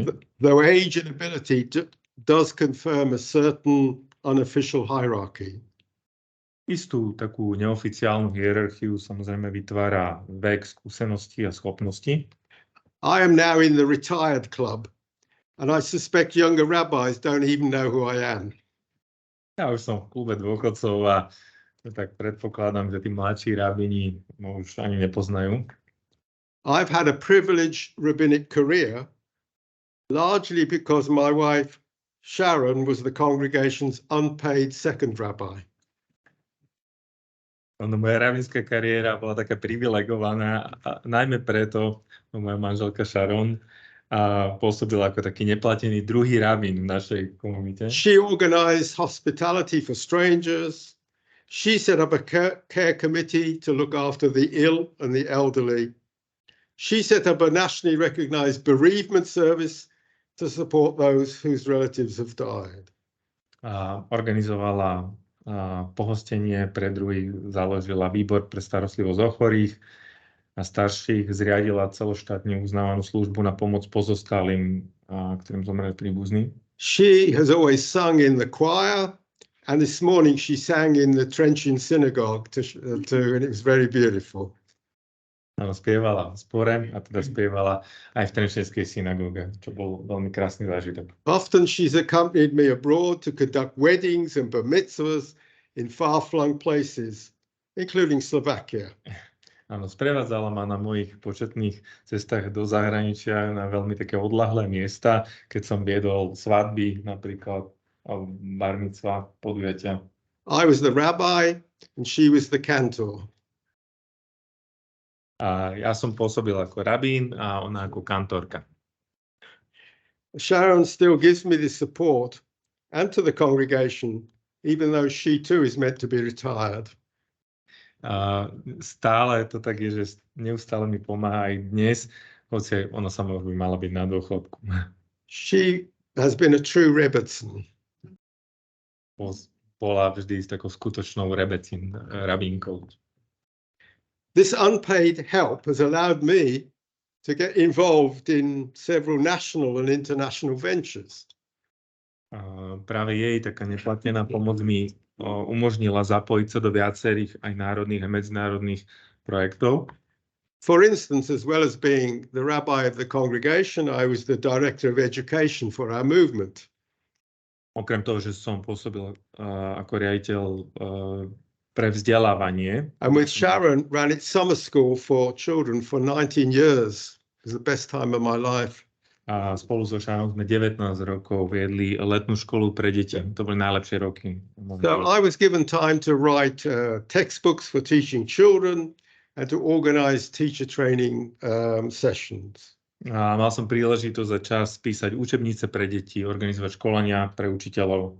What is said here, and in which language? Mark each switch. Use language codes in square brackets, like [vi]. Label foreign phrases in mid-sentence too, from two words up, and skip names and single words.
[en] Though age and ability does confirm a certain unofficial hierarchy. [sk] Istú takú neoficiálnu hierarchiu samozrejme vytvára vek, skúsenosti a schopnosti. [en] I am now in the retired club, and I suspect younger rabbis don't even know who I am. [sk] Ja už som v klube dôchodcov a tak predpokladám, že tí mladší rabíni ma už ani nepoznajú. [en] I've had a privileged rabbinic career, largely because my wife Sharon was the congregation's unpaid second rabbi. [sk] Moja rabínska kariéra bola taká privilegovaná, najmä preto, moja manželka Sharon pôsobila ako taký neplatený druhý rabín v našej komunite. [en] She organized hospitality for strangers. She set up a care committee to look after the ill and the elderly. She set up a nationally recognized bereavement service to support those whose relatives have died. [sk] Organizovala pohostenie pre druhých, založila výbor pre starostlivosť o chorých a starších, zriadila celoštátne uznávanú službu na pomoc pozostalým, ktorým zomreli príbuzní. [en] She has always sung in the choir, and this morning she sang in the Trenčian synagogue and it was very beautiful. [sk] Spievala v spore a teda spievala aj v Trenčianskej synagóge, čo bol veľmi krásny zážitok. [en] Often she's accompanied me abroad to conduct weddings and bar mitzvahs in far-flung places, including Slovakia. [sk] Áno, sprevádzala ma na mojich početných cestách do zahraničia na veľmi také odľahlé miesta, keď som viedol svadby, napríklad [he] bar mitzvah, [sk] podujatia. [en] I was the rabbi and she was the cantor. [sk] A ja som pôsobil ako rabín a ona ako kantorka. [en] Sharon still gives me the support and to the congregation, even though she too is meant to be retired. [sk] Stále to tak je, že neustále mi pomáha aj dnes, hoci ona sama by mala byť na dôchodku. [en] She has been a true Rebbetzin. [sk] Bola vždy s takou skutočnou rabínkou. [en] This unpaid help has allowed me to get involved in several national and international ventures. [sk] Práve jej taká neplatená pomoc mi umožnila zapojiť sa do viacerých aj národných a medzinárodných projektov. [en] For instance, as well as being the rabbi of the congregation, I was the director of education for our movement. [sk] Okrem toho, že som pôsobil ako riaditeľ pre vzdelávanie. [en] And with Sharon, ran its summer school for children for 19 years. It was the best time of my life. [sk] A spolu so Sharon sme 19 rokov viedli letnú školu pre deti. To boli najlepšie roky. [en] So I was given time to write textbooks for teaching children and to organize teacher training sessions. [sk] A mal som príležitosť za čas písať učebnice pre deti, organizovať školenia pre učiteľov.